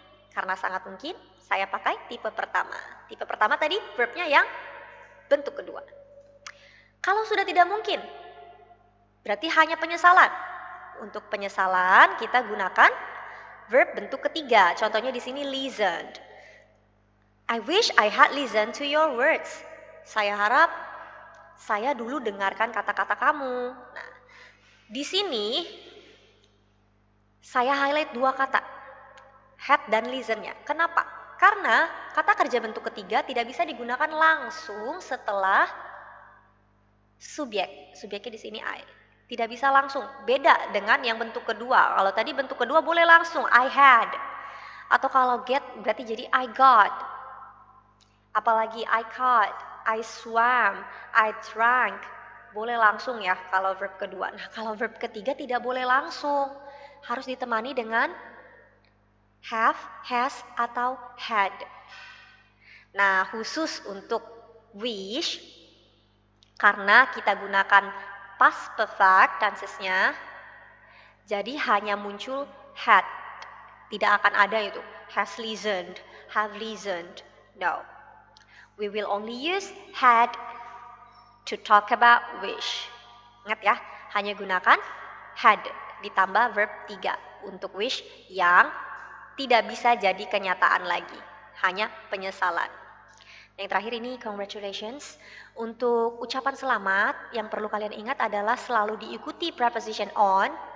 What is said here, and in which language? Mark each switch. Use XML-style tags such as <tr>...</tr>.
<id>Karena sangat mungkin, saya pakai tipe pertama. Tipe pertama tadi verbnya yang bentuk kedua. Kalau sudah tidak mungkin, berarti hanya penyesalan. Untuk penyesalan kita gunakan verb bentuk ketiga. Contohnya di sini listened.</id> <en>I wish I had listened to your words.</en> <id>Saya harap saya dulu dengarkan kata-kata kamu. Nah, di sini saya highlight 2 kata, had dan listennya. Kenapa? Karena kata kerja bentuk ketiga tidak bisa digunakan langsung setelah subjek. Subjeknya di sini I. Tidak bisa langsung. Beda dengan yang bentuk kedua. Kalau tadi bentuk kedua boleh langsung I had. Atau kalau get berarti jadi</id> <en>I got. Apalagi I caught, I swam, I drank.</en> <id>Boleh langsung ya kalau verb kedua. Nah, kalau verb ketiga tidak boleh langsung. Harus ditemani dengan have, has, atau had. Nah, khusus untuk wish, karena kita gunakan past perfect tensesnya, jadi hanya muncul had. Tidak akan ada itu,</id> <en>has listened, have listened. No. We will only use had to talk about wish.</en> <id>Ingat ya, hanya gunakan had ditambah verb 3 untuk wish yang tidak bisa jadi kenyataan lagi, hanya penyesalan. Yang terakhir ini congratulations. Untuk ucapan selamat yang perlu kalian ingat adalah selalu diikuti preposition on.</id>